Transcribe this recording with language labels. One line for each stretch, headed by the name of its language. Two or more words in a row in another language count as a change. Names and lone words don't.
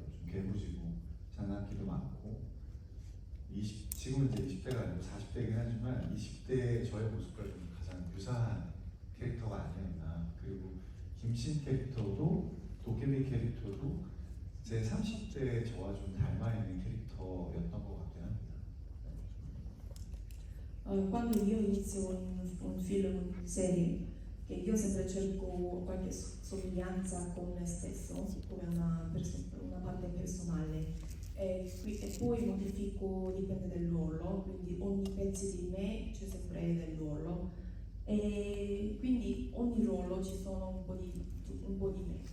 Korean: 좀 괴무지고 장난기도 많고 지금은 이제 20대가 아니고 40대이긴 하지만 20대의 저의 모습과 좀 가장 유사한 캐릭터가 아니었나. 그리고 김신 캐릭터도 도깨비 캐릭터도 제 30대의 저와 좀 닮아 있는 캐릭터였던 것 같긴 합니다.
Italian: Quando io inizio un film, una serie, che io sempre cerco qualche somiglianza con me stesso, come una parte personale, e poi modifico, dipende dal ruolo, quindi ogni pezzo di me c'è sempre nel ruolo, e quindi ogni ruolo ci sono un po' di me.